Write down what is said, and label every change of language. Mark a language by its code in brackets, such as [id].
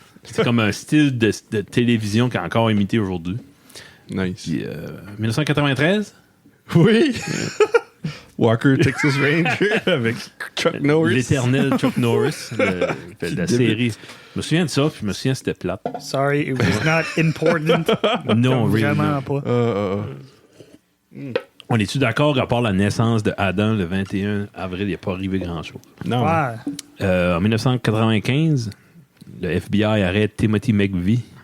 [fr] C'est comme un style de télévision qui est encore imité aujourd'hui. [en] Nice. [fr] Puis, 1993, Oui! Walker, Texas Ranger avec Chuck Norris. l'éternel Chuck Norris de la série. Je me souviens de ça, puis je me souviens que c'était plate. [en] Sorry, it was not important. Non, really, [fr] Vraiment pas. On est-tu d'accord, à part la naissance de Adam le 21 avril, il n'y a pas arrivé grand-chose. Non. Ouais. En 1995, le FBI arrête Timothy McVeigh.